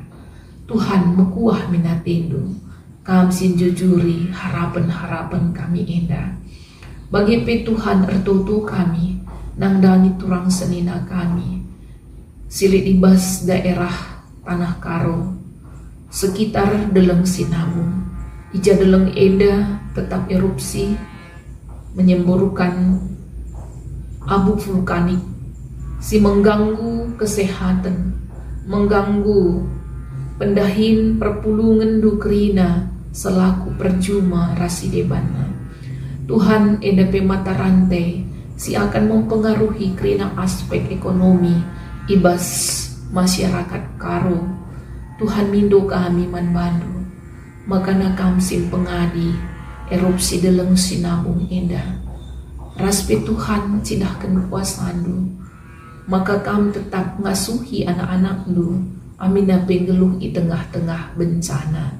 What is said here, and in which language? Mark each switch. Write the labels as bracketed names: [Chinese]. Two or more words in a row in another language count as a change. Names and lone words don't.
[Batak Karo] Tuhan mekuah minatindu kami sin jujuri harapan-harapan kami indah bagi Tuhan ertutu kami nangdangi turang senina kami silit ibas daerah Tanah Karo sekitar Deleng Sinabung. Ija Deleng Eda [Indonesian] tetap erupsi menyemburkan abu vulkanik [Batak Karo] si [Indonesian] mengganggu kesehatan, mengganggu [Batak Karo] pendahin perpulungan dukrina selaku percuma rasidebana. Tuhan endape mata rantai si [Indonesian] akan mempengaruhi [Batak Karo] kerina [Indonesian] aspek ekonomi [Batak Karo] ibas masyarakat Karo. Tuhan mindo kami manbandu, makana kamsim pengadi erupsi Deleng Sinabung indah. Raspe Tuhan cidahkan kuasandu, maka kam tetap ngasuhi anak-anakdu, amina penggeluh i tengah-tengah bencana.